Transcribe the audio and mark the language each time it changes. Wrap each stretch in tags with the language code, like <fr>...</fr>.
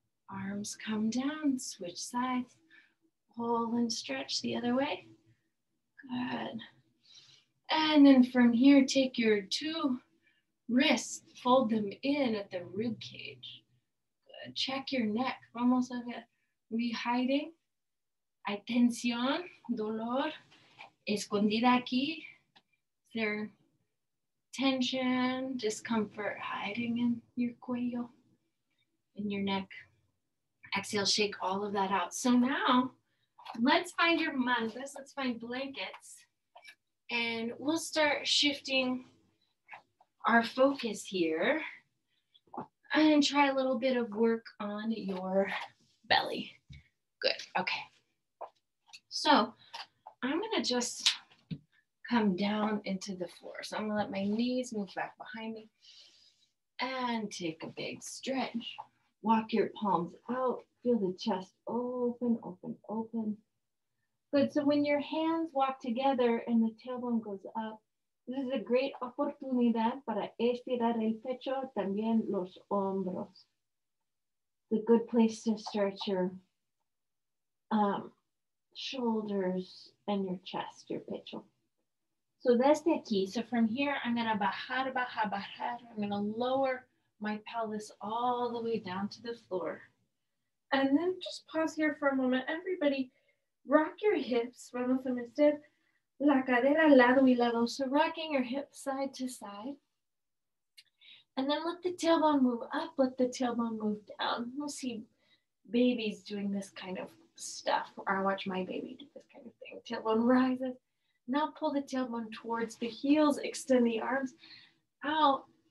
<en>Arms come down, switch sides. Pull and stretch the other way. Good. And then from here, take your 2 wrists, fold them in at the rib cage. Good. Check your neck.</en> <es>Vamos a ver.</es> <en>We hiding.</en> <es>Hay tensión, dolor, escondida aquí.</es> <en>Is there tension, discomfort hiding in your cuello, in your neck? Exhale, shake all of that out. So now, let's find your mantas, let's find blankets, and we'll start shifting our focus here and try a little bit of work on your belly. Good, okay. So I'm gonna just come down into the floor. So I'm gonna let my knees move back behind me and take a big stretch. Walk your palms out, feel the chest open, open, open. Good, so when your hands walk together and the tailbone goes up, this is a great</en> <es>oportunidad para estirar el pecho, también los hombros.</es> <en>It's a good place to stretch your shoulders and your chest, your pecho. So</en> <es>desde aquí,</es> <en>so from here, I'm gonna</en> <es>bajar, bajar, bajar.</es> <en>I'm gonna lower my pelvis all the way down to the floor. And then just pause here for a moment. Everybody, rock your hips.</en> <es>Vamos a meter la cadera lado y lado.</es> <en>So rocking your hips side to side. And then let the tailbone move up, let the tailbone move down. We'll see babies doing this kind of stuff. Or I watch my baby do this kind of thing. Tailbone rises. Now pull the tailbone towards the heels, extend the arms out.</en>